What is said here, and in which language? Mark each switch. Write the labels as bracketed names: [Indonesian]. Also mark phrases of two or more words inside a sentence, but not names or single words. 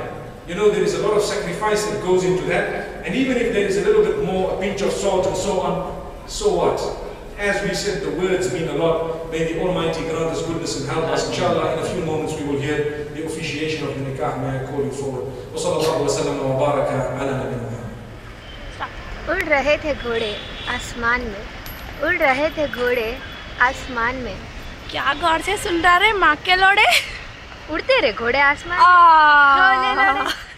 [English] You know, there is a lot of sacrifice that goes into that. And even if there is a little bit more, a pinch of salt and so on, so what? As we said, the words mean a lot. May the Almighty grant us goodness and help us. Inshallah, in a few moments we will hear the officiation of the nikah. May I call you forward. [Arabic] وصلى الله وسلم وبارك على نبينا. [Hindi] उड़ रहे थे घोड़े आसमान में, उड़ रहे थे घोड़े आसमान में। क्या गौर से सुन रहा रे माँ के लोड़े। उड़ते रहे घोड़े आसमान में।